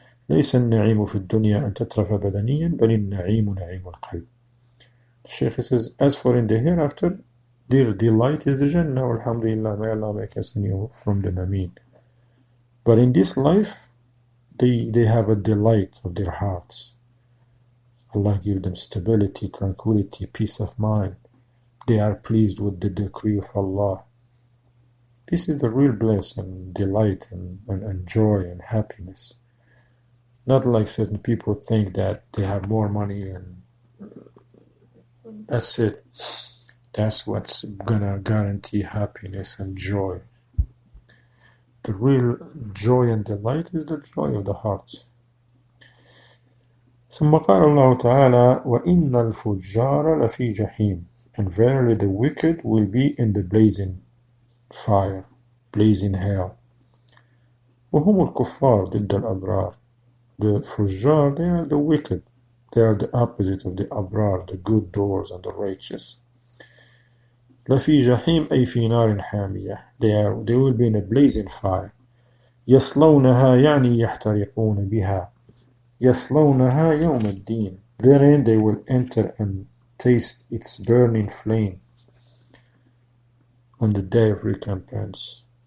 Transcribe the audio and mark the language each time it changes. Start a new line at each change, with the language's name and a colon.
Arabic: ليس النعيم في الدنيا أن تترف بدنيا بل النعيم نعيم القلب.
English: The Shaykh says, as for in the hereafter, their delight is the Jannah. Alhamdulillah, may Allah make us from them. Ameen. But in this life, they have a delight of their hearts. Allah give them stability, tranquility, peace of mind. They are pleased with the decree of Allah. This is the real bliss and delight and joy and happiness. Not like certain people think that they have more money and that's it. That's what's gonna guarantee happiness and joy. The real joy and delight is the joy of the heart.
Arabic: ثم قال الله تعالى وإن الفجار لفي جحيم.
English: And verily the wicked will be in the blazing fire, blazing hell.
Arabic: وهم الكفار ضد الأبرار.
English: The fujjar, they are the wicked. They are the opposite of the abrar, the good doers and the righteous.
Arabic: لفي جحيم أي في نار حامية.
English: They will be in a blazing fire.
Arabic: يصلونها يعني يحترقون بها. يصلونها يوم الدين.
English: Therein they will enter and taste its burning flame on the day of recompense.